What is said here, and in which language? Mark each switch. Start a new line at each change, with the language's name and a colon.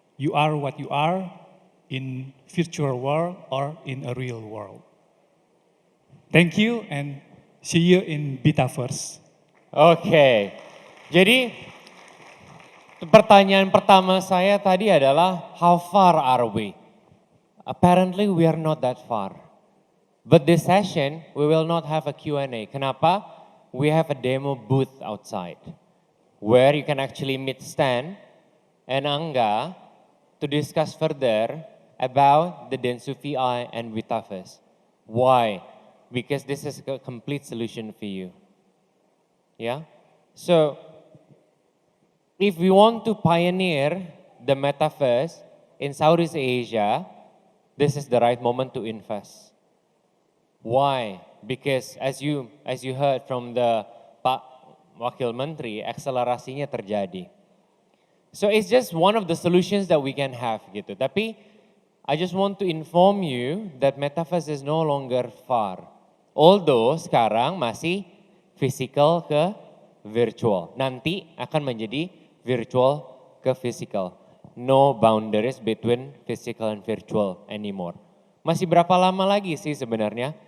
English: You are what you are in virtual world or in a real world. Thank you and see you in Bitaverse.
Indonesian: Oke, jadi pertanyaan pertama saya tadi adalah
English: how far are we? Apparently we are not that far. But this session we will not have a Q&A.
Indonesian: Kenapa?
English: We have a demo booth outside where you can actually meet Stan and Angga to discuss further about the Dentsu VI and Bitaverse. Why? Because this is a complete solution for you. Yeah? So, if we want to pioneer the Metaverse in Southeast Asia, this is the right moment to invest. Why? Because as you heard from the Pak Wakil Menteri,
Indonesian: akselerasinya terjadi.
English: So it's just one of the solutions that we can have gitu. Tapi I just want to inform you that Metaverse is no longer far.
Indonesian: Although sekarang masih physical ke virtual. Nanti akan menjadi virtual ke physical.
English: No boundaries between physical and virtual anymore.
Indonesian: Masih berapa lama lagi sih sebenarnya?